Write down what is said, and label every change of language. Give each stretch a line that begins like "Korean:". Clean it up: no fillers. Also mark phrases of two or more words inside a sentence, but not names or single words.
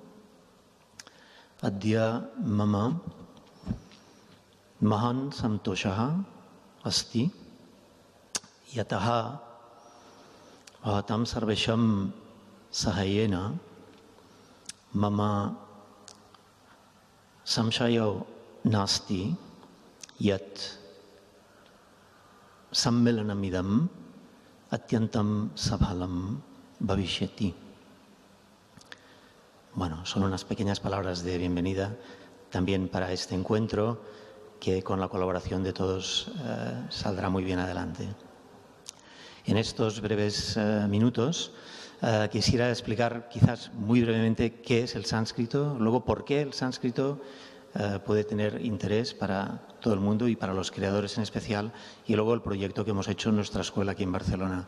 Sanskrit: अद्य मम महान् सन्तोषः अस्ति यतः भवतां सर्वेषां सहायेन मम संशयो नास्ति यत् सम्मिलनमिदम् अत्यन्तं सफलं भविष्यति.
Spanish: Bueno, son unas pequeñas palabras de bienvenida también para este encuentro que con la colaboración de todos saldrá muy bien adelante. En estos breves minutos quisiera explicar quizás muy brevemente qué es el sánscrito, luego por qué el sánscrito puede tener interés para todo el mundo y para los creadores en especial, y luego el proyecto que hemos hecho en nuestra escuela aquí en Barcelona.